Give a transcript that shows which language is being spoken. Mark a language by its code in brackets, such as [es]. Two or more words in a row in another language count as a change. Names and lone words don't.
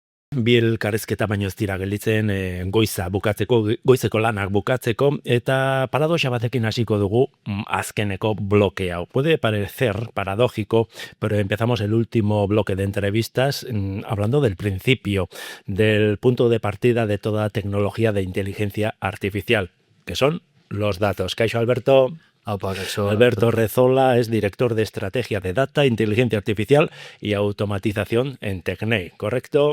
[eu] Bi elkarrizketa baino ez dira gelditzen goiza bukatzeko, goizeko lanak bukatzeko, eta paradoxa batekin hasiko dugu azkeneko bloke hau. [es] Puede parecer paradójico, pero empezamos el último bloque de entrevistas hablando del principio, del punto de partida de toda tecnología de inteligencia artificial, que son los datos. [eu] Kaixo, Alberto. [es] Alberto Rezola es director de estrategia de data, inteligencia artificial y automatización en Tecnei, ¿correcto?